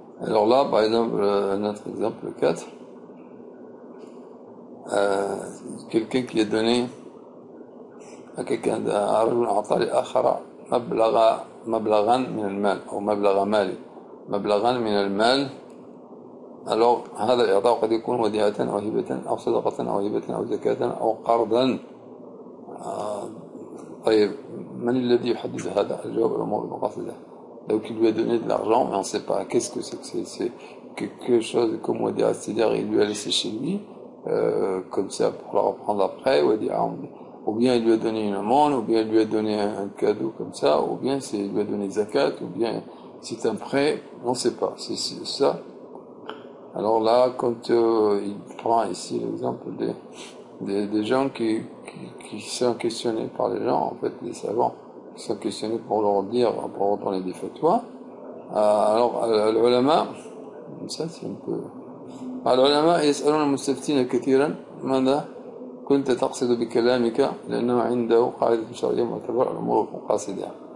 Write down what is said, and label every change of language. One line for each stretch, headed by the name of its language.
French: Alors là, par exemple, notre exemple 4, quelqu'un qui a donné à quelqu'un
Arabic: رجل أعطى لآخر مبلغا من المال
French: أو مبلغا من المال.
Arabic: alors هذا الإعطاء قد يكون وديعة أو هبة أو صدقة أو هبة أو زكاة أو قرضا. طيب من الذي يحدد هذا؟ الجواب الأمور المقاصدة.
French: Donc il lui a donné de l'argent, mais on ne sait pas qu'est-ce que c'est quelque chose comme wadi'a, c'est-à-dire il lui a laissé chez lui comme ça pour la reprendre après, ou bien il lui a donné une amende, ou bien il lui a donné un cadeau comme ça, ou bien il lui a donné zakat, ou bien c'est un prêt, on ne sait pas, c'est ça. Alors là, quand il prend ici l'exemple des gens qui sont questionnés par les gens, en fait les savants qui sont questionnés pour leur donner des fatwas, alors l'ulama, ça c'est un peu...
Arabic: العلماء يسألون المستفتين كثيرا ماذا كنت تقصد بكلامك لأنه عنده قاعدة شرعية معتبرة الأمور مقاصدها.